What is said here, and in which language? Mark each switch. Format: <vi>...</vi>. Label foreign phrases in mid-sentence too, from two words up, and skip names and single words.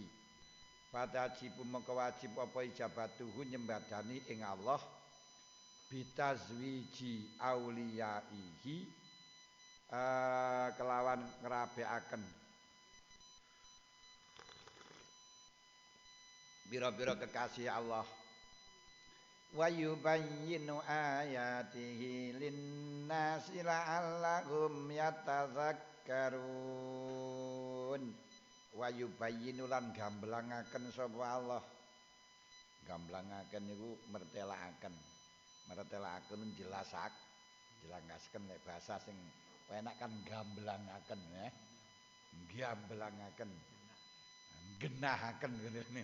<jv>Fatajibu mengko wajib apa ijabatuhu nyembadani ing Allah</jv> <ar>بتزويج أوليائه</ar> <jv>kelawan ngrabekaken biro-biro kekasih Allah.</jv> <ar>ويبين آياته للناس لعلهم يتذكرون. ويبين</ar> <jv>lan gamblangaken sapa Allah. Gamblangaken niku mertelakaken. Mertelakaken jelaskan nek bahasa sing enak kan gamblangaken ya. Gamblangaken. Genahaken ngene.</jv>